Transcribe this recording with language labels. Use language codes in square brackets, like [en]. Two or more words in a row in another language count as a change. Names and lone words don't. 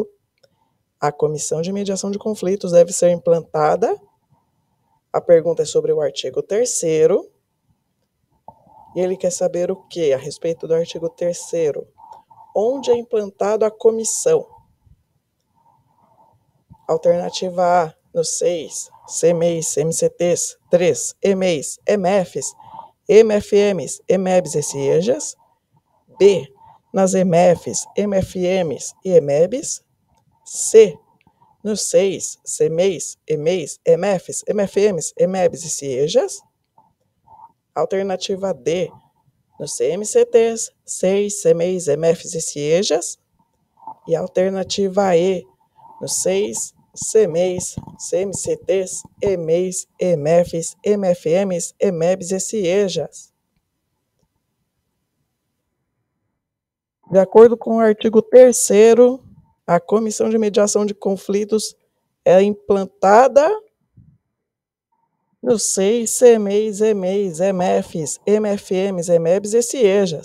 [pt] A Comissão de Mediação de Conflitos deve ser implantada. A pergunta é sobre o artigo 3º. E ele quer saber o que a respeito do artigo 3º? Onde é implantado a comissão? Alternativa A, nos SEIs, CMEIs, MCTs, 3, EMEIs, EMEFs, MFMs, EMEBs e CIEJAS. B, nas EMEFs, MFMs e EMEBs. C, nos SEIs, CMEIs, EMEIs, EMEFs, MFMs, EMEBs e CIEJAS. Alternativa D, nos CMCTs, SEIs, CMEIs, EMEFs e CIEJAS. E alternativa E, nos SEIs, CMEIs, CMCTs, EMEIs, EMEFs, MFMs, EMEBs e CIEJAS. De acordo com o artigo 3º, a Comissão de Mediação de Conflitos é implantada nos SEIs, CMEIs, EMEIs, EMEFs, MFMs, EMEBs e CIEJAS.